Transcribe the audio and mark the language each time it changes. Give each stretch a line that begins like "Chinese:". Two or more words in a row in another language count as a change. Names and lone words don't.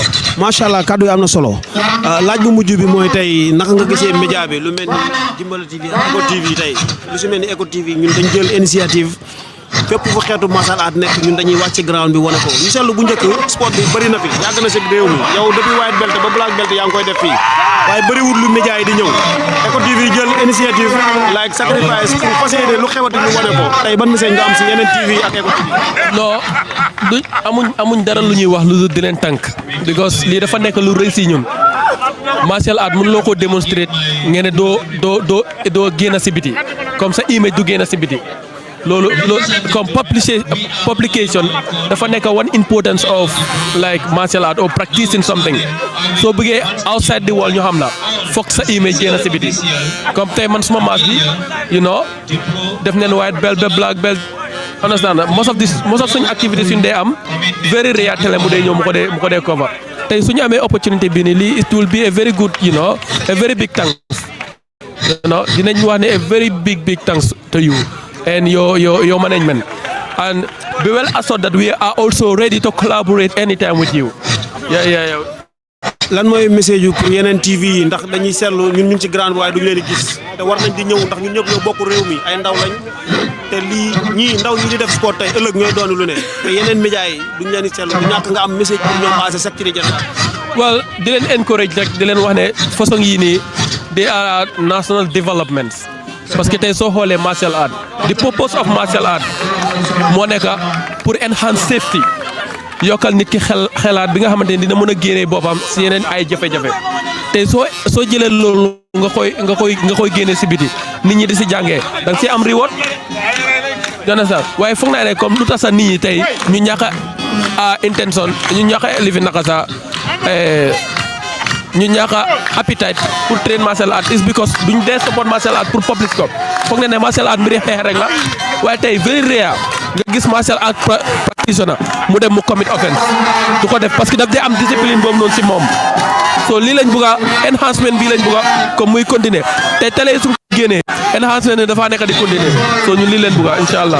Arabic: ما شاء الله
Wolof: kaddu yi am na solo laaj bu mujj bi mooy tey naka nga gisee média bi lu mel ni Jimbala TV ak Eco TV tey lu si mel ni Eco TV ñun dañ jël initiative fépp fu xeetu
English: martial art
Wolof: nekk ñun dañuy wàcc ground bi wane ko ñu seetlu bu njëkk sport bi bëri na fi yàgg na si réew mi yow depuis
English: white belt
Wolof: ba
English: black belt
Wolof: yaa ngi koy def fii waaye bëriwul lu média yi di ñëw Eco TV jël initiative
English: like sacrifice
Wolof: pour fas yéene lu xewati ñu wane ko tey ban message nga am si yeneen TV ak Eco TV. non du amuñ dara lu ñuy wax lu di leen tànk because lii dafa nekk lu rëy si ñun
English: martial art
Wolof: mën loo ko démontrer ngeen ne doo génn si biti comme sa image du génn si biti loolu comme publication dafa nekk
English: one importance of like martial art or practicing something
Wolof: soo bëggee
English: outside the world
Wolof: ñu xam la foog sa image génn si biti comme tey man suma maas bi
English: you know
Wolof: def neen
English: white belt ba black belt understand most of
Wolof: suñu activités suñu dee am
English: very rare
Wolof: télé mu dee ñëw mu ko dee
English: cover
Wolof: tey suñu amee opportunité bii nii lii
English: it will be a very good you know a very big thanks you know
Wolof: dinañ wax ne
English: a very big thanks to you and your management and be well assured that we are also ready to collaborate anytime with you. Yeah.
Wolof: lan mooy message yu pour yeneen TV yi ndax dañuy seetlu ñun ñu ngi ci grande waaye duñu leen di gis te war nañ di ñëw ndax ñun ñëpp ñoo bokk réew mi ay ndaw lañ te lii ñii ndaw ñi di def sport tey ëllëg ñooy doon lu ne te yeneen média yi duñ leen di seetlu du ñàkk nga am message pour ñoom passé secteur yi jënd. well di leen encourage rek di leen wax ne façon yii nii
English: they are national developments
French: parce que
Wolof: tey soo xoolee
English: martial art the purpose of martial art
Wolof: moo nekk pour enhance safety yokkal nit ki xelaat bi nga xamante ne dina mën a génnee boppam si yeneen ay jafe-jafe tey soo jëlee loolu nga koy génnee si biti nit ñi di si jàngee da nga si am reward dana sax waaye foog naa ne comme lu tax sax nit ñi tey ñu ñàkk a intention ñu ñàkk a lifi naka sax ñu ñàkk a appetite pour
English: train martial art is because
Wolof: duñ dee
English: support martial art
Wolof: pour public ko foog na ne
English: martial art
Wolof: mbiri xeex rek la waaye tey
English: very rare
Wolof: nga gis
English: martial art practitioner
Wolof: mu dem mu
English: commit offense
Wolof: du ko def
French: parce que
Wolof: daf dee am discipline boobu noonu si moom so lii lañ bëgg a enhancement bii lañ bëgg a comme muy continuer te télé su génnee enhancement ne dafa nekk di continuer so ñun lii leen bëgg a
Arabic: إن شاء الله.